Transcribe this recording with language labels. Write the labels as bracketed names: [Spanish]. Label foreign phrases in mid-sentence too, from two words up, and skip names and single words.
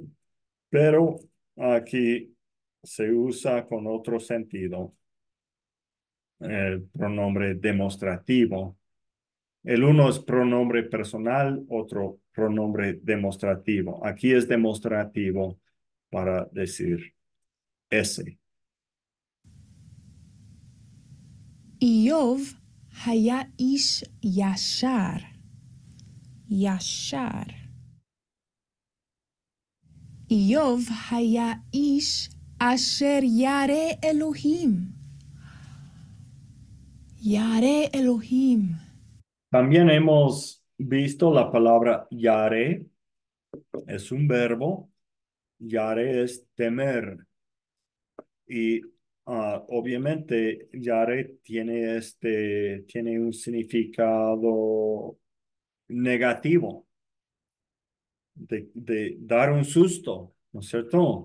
[Spanish] Pero aquí se usa con otro sentido, el pronombre demostrativo. El uno es pronombre personal, otro pronombre demostrativo. Aquí es demostrativo para decir ese. [Hebrew] איוב היה איש ישר. ישר. איוב היה איש אשר ירא אלוהים. ירא אלוהים. [Spanish] También hemos visto la palabra yare, es un verbo, yare es temer. Y obviamente yare tiene un significado negativo, de dar un susto, ¿no es cierto?